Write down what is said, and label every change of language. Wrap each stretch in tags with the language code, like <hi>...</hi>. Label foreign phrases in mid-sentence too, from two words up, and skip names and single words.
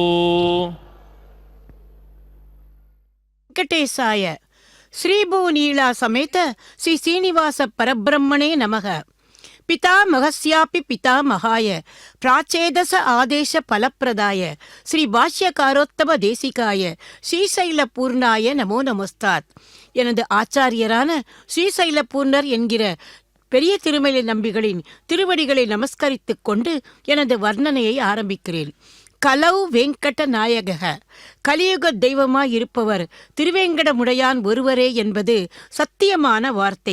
<sa>वेंकटेशाय श्रीभूनीला समेत श्री श्रीनिवास परब्रह्मणे नमः. पितामहस्यापि पितामहाय प्राचेदस आदेश फलप्रदाय श्री भाष्यकारोत्तम देशिकाय श्रीशैलपूर्णाय नमो नमस्तात्.</sa> <ta>எனது ஆச்சாரியரான ஸ்ரீசைலபூர்ணர் என்கிற பெரிய திருமலை நம்பிகளின் திருவடிகளை நமஸ்கரித்துக் கொண்டு எனது வர்ணனையை ஆரம்பிக்கிறேன்.</ta> <sa>कलौ वेङ्कट नायक,</sa> <ta>கலியுக தெய்வமாய் இருப்பவர் திருவேங்கடமுடையான் ஒருவரே என்பது சத்தியமான வார்த்தை.</ta>